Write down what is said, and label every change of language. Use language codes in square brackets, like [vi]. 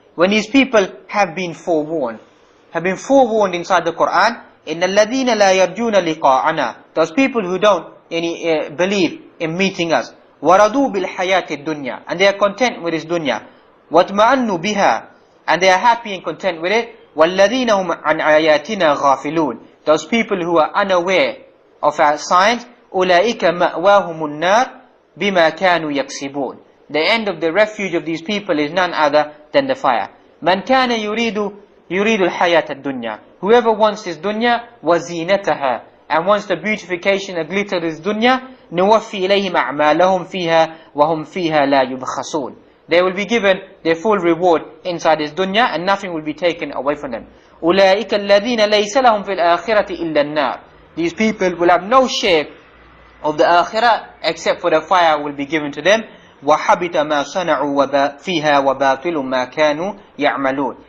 [en] When these people have been forewarned inside the Quran, [ar] إِنَّ الَّذِينَ لَا يَرْجُونَ لِقَاءَنَا, [en] those people who don't believe in meeting us, [ar] وَرَضُوا بِالْحَيَاةِ الدُّنْيَا, [en] and they are content with this dunya, [ar] وَاتْمَأَنُّوا بِهَا, [en] and they are happy and content with it, [ar] وَالَّذِينَ هُمْ عَنْ آيَاتِنَا غَافِلُونَ, [en] those people who are unaware of our signs, [ar] أُولَئِكَ مَأْوَاهُمُ النَّارِ بِمَا كَانُوا يَكْسِبُونَ. [en] The end of the refuge of these people is none other than the fire. [ar] مَنْ كَانَ يُرِيدُ الْحَيَاةَ الدُّنْيَا, [en] whoever wants this dunya, [ar] وَزِينَتَهَا, [en] and wants the beautification and glitter of this dunya, [ar] نُوَفِّي إِلَيْهِمْ أَعْمَالَهُمْ فِيهَا وَهُمْ فِيهَا لَا يُبْخَسُونَ. [en] They will be given their full reward inside this dunya, and nothing will be taken away from them. [ar] أُولَٰئِكَ الَّذِينَ لَيْسَ لَهُمْ فِي الْآخِرَةِ إِلَّا النَّارِ. [en] These people will have no share of the akhirah except for the fire will be given to them. [ar] وَحَبِطَ مَا صَنَعُوا فِيهَا وَبَاطِلٌ مَا كَانُوا يَعْمَلُونَ.